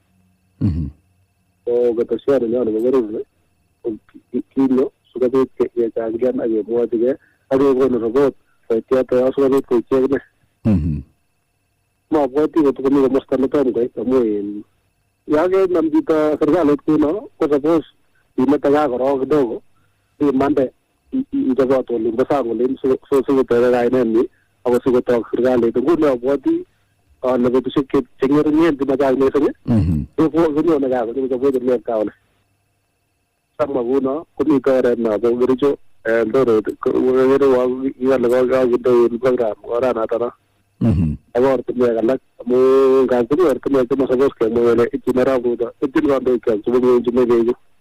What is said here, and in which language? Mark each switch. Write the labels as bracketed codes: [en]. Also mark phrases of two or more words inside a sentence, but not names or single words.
[kln] ko ketesioni nyo nebo Berur kinyo sikobit kechangian ak kemwochigei ak kekonu report koityoto sikobit koichek ine mabwoti kotokomi komosta netom koit amu ya kenam chito serikalit kuno ko suppose imete kaa korok kidogo imande ichobot olimbo sang olin sikotere kainenyi ako sikotok serikalit nguni abwoti ale betusiek cheng'ering'en chemachang missing konyone kaa kochobwech oliep kaa oli samwa kuno komite oret nobo Kericho Eldoret kekere kikale kakinde program oranato ak ortinwek alak amu ngap komi ortinwek chemasapos kemwa kele ityin Arap Ruto ityin kandoikyok chebo ng'wenchi